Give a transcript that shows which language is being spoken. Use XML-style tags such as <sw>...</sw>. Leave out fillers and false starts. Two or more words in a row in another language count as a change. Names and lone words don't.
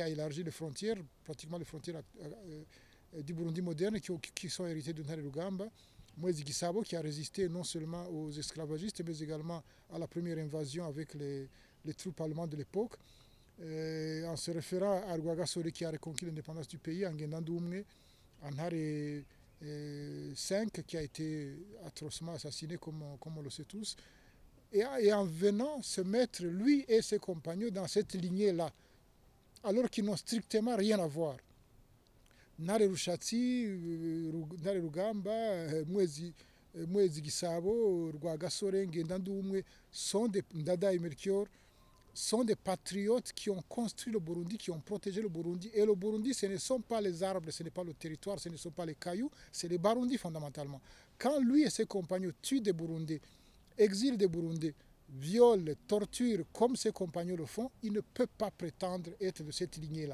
<fr>a élargi les frontières, pratiquement les frontières du Burundi moderne qui sont héritées de Ntare Rugamba, Mwezi Gisabo qui a résisté non seulement aux esclavagistes mais également à la première invasion avec les troupes allemandes de l'époque, en se référant à Rwagasore qui a reconquis l'indépendance du pays, en Ngendandumwe, en Ntare 5 qui a été atrocement assassiné comme on le sait tous. Et en venant se mettre, lui et ses compagnons, dans cette lignée-là, alors qu'ils n'ont strictement rien à voir. Ntare Rushatsi, Ntare Rugamba, Mwezi Gisabo, Rwagasore, Ngendandumwe, Ndada et Melchior, sont des patriotes qui ont construit le Burundi, qui ont protégé le Burundi. Et le Burundi, ce ne sont pas les arbres, ce n'est pas le territoire, ce ne sont pas les cailloux, c'est les Burundis fondamentalement. Quand lui et ses compagnons tuent des Burundais, exilent des Burundais, violent, torturent comme ses compagnons le font, il ne peut pas prétendre être de cette lignée-là.</fr>